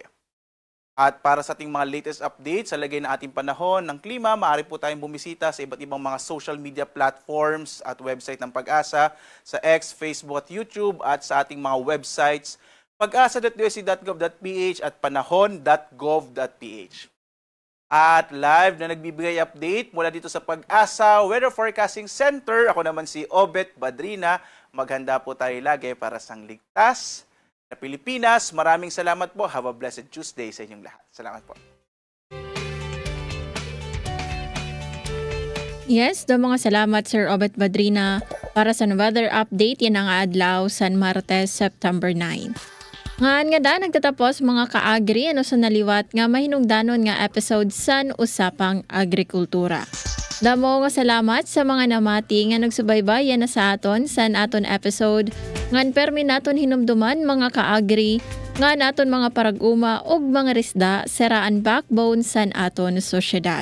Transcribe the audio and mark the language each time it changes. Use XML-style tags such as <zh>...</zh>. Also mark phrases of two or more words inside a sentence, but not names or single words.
<tl>At para sa ating mga</tl> <en>latest updates</en> <tl>sa lagay ng ating panahon ng klima, maaari po tayong bumisita sa iba't ibang mga</tl> <en>social media platforms</en> <tl>at website ng Pag-asa sa X, Facebook at YouTube at sa ating mga websites pag-asa.usc.gov.ph at panahon.gov.ph. At live na nagbibigay update mula dito sa Pag-asa Weather Forecasting Center. Ako naman si Obet Badrina. Maghanda po tayo lagi para sa ligtas na Pilipinas. Maraming salamat po.</tl> <en>Have a blessed Tuesday</en> <tl>sa inyong lahat. Salamat po. Yes, mga salamat Sir Obet Badrina para sa</tl> <en>weather update.</en> <war>Yan ang adlaw San Martes, September 9. Ngaan nga da, nagtatapos mga kaagri sa naliwat nga mahinungdanon nga episode san Usapang Agrikultura. Damo nga salamat sa mga namati nga nagsubaybay na sa aton san aton episode ngan permi naton hinumduman mga kaagri nga naton mga paraguma ug mga risda seraan backbone san aton sosyedad.</war>